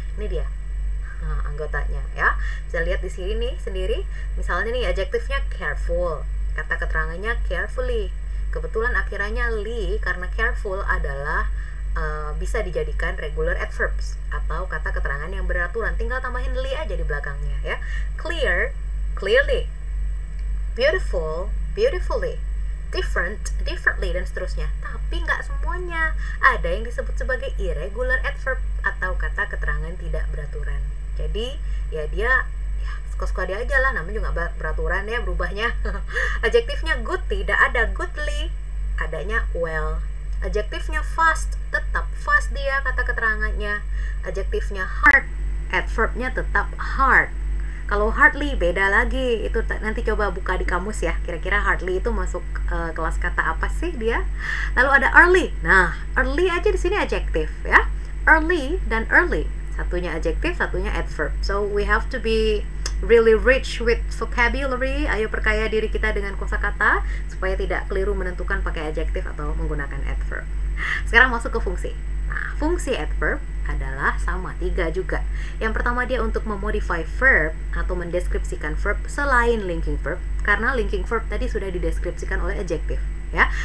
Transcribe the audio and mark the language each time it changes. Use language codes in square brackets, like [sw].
[id] Ini dia anggotanya ya. Bisa lihat di sini nih sendiri. Misalnya nih adjektifnya careful, kata keterangannya carefully. Kebetulan akhirannya li karena careful adalah bisa dijadikan regular adverbs atau kata keterangan yang beraturan. Tinggal tambahin li aja di belakangnya ya. Clear, clearly. Beautiful, beautifully. Different, differently, dan seterusnya. Tapi nggak semuanya. Ada yang disebut sebagai irregular adverb atau kata keterangan tidak beraturan. Jadi ya dia suka-suka dia aja lah, namanya juga beraturan ya berubahnya. Adjektifnya good tidak ada goodly, adanya well. Adjektifnya fast tetap fast dia kata keterangannya. Adjektifnya hard, adverbnya tetap hard. Kalau hardly beda lagi, itu nanti coba buka di kamus ya. Kira-kira hardly itu masuk kelas kata apa sih dia? Lalu ada early. Nah, early aja di sini adjektif ya. Early dan early, satunya adjektif, satunya adverb. [en] So we have to be really rich with vocabulary. [id] Ayo perkaya diri kita dengan kosakata supaya tidak keliru menentukan pakai adjektif atau menggunakan adverb. Sekarang masuk ke fungsi. Nah, fungsi adverb adalah sama, 3 juga. Yang pertama dia untuk memodify verb atau mendeskripsikan verb selain linking verb, karena linking verb tadi sudah dideskripsikan oleh adjektif ya.